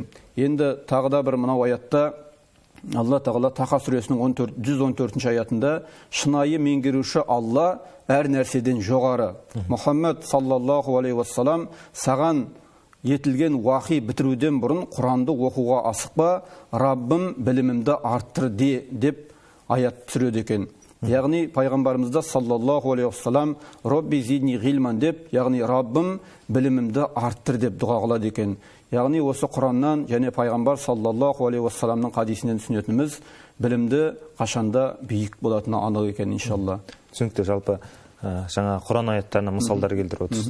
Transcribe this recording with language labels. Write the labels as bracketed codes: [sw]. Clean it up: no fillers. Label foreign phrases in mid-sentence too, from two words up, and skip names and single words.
[kk] Енді тағы да бір мынау аятта Алла Тағала Таха сүресінің 114 аятында шынайы меңгеруші Алла әр нәрседен жоғары. Мұхаммед [ar] صلى الله عليه وسلم [kk] саған етілген уахи бітіруден бұрын Құранды оқуға асықпа, Раббым білімімді арттыр деп аят түсіреді екен. Яғни пайғамбарымызда [ar] صلى الله عليه وسلم رب زدني علما [kk] деп, яғни Раббым білімімді арттыр деп дұға қылады екен. Яғни осы Құраннан және пайғамбар [ar] صلى الله عليه وسلم [kk] хадисінен түсінетініміз білімді қашанда биік болатыны анық екен иншалла. Түсінікті, жалпы жаңа Құран аяттарына мысалдар келтіріп отырсыз.